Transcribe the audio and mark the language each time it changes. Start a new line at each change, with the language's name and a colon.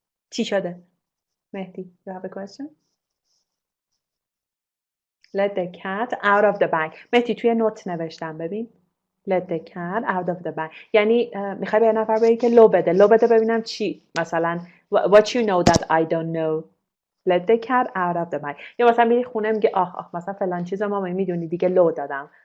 Persian: چی شده؟
English: Mahdi, you have a question? Let the cat out of the bag.
Persian: مهدی توی نوت نوشتم ببین.
English: Let the cat out of the bag.
Persian: یعنی میخوای به یه نفر بگی که لو بده. لو بده ببینم چی؟ مثلا
English: what you know that I don't know. Let the cat out of the bag.
Persian: یا مثلا میری خونه میگه آخ مثلا فلان چیز ما میدونی دیگه لو دادم.